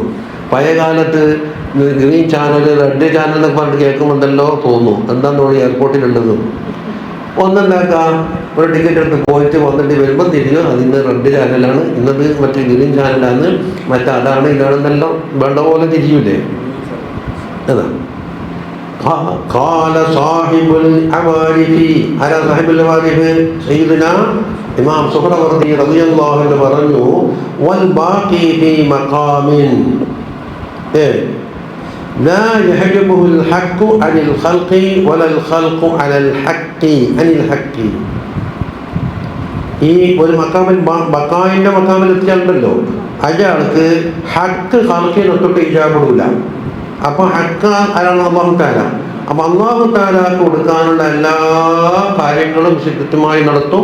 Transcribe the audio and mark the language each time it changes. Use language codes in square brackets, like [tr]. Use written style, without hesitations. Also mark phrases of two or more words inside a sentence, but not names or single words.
[ml] പഴയ കാലത്ത് [en] green channel, red channel [ml] എന്നൊക്കെ പറഞ്ഞിട്ട് കേൾക്കുമ്പോഴല്ലോ തോന്നും എന്താണെന്ന് തോന്നി എയർപോർട്ടിലുള്ളത്. ഒന്നെന്താക്കാം, ഒരു ടിക്കറ്റ് എടുത്ത് പോയിട്ട് വന്നിട്ട് വരുമ്പോൾ തിരിയോ അതിന്ന് [en] red channel, [ml] ഇന്നത് മറ്റേ [en] green channel, [ml] അതാണ് ഇതാണെന്നെല്ലാം വേണ്ട പോലെ തിരിയൂലേ? [ar] അതാ قال صاحب العوارف, [ml] ആരാ [ar] صاحب العوارف? سيدنا الإمام السهروردي رضي الله عنه [ml] പറഞ്ഞു [ar] والباقي في مقام [ml] لا يحجبه الحق عن الخلق ولا الخلق على الحق عن الحق. ഈ ഒരു മഖാമിൽ ബഖായിൻ്റെ മഖാമിൽ എത്തിയാലുണ്ടല്ലോ അയാൾക്ക് ഹക്ക് ഖൽഖിനൊട്ട് ഇജാബിടൂല. അപ്പോൾ ഹക്ക് ആരാണ്? [ar] الله تعالى. [ml] അപ്പം [ar] الله تعالى [ml] കൊടുക്കാനുള്ള എല്ലാ കാര്യങ്ങളും കൃത്യമായി നടത്തും.